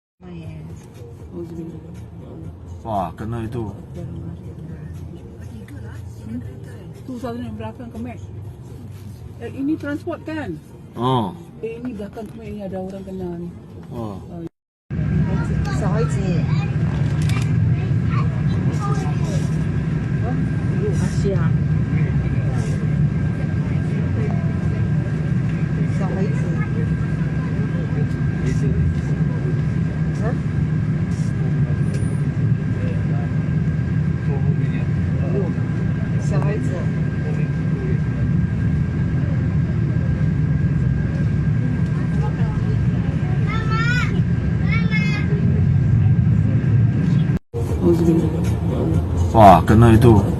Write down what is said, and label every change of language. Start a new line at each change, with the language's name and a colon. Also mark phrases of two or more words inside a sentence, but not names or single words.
Malay: Wah, kena itu. Tu satu yang belakang kemek. Ini transport kan? Oh. Ini belakang kemek ni ada orang kena ni. Oh.
Chinese: 小孩子， Asia. 小孩子，啊？小孩子，
Malay: Wah, kena itu.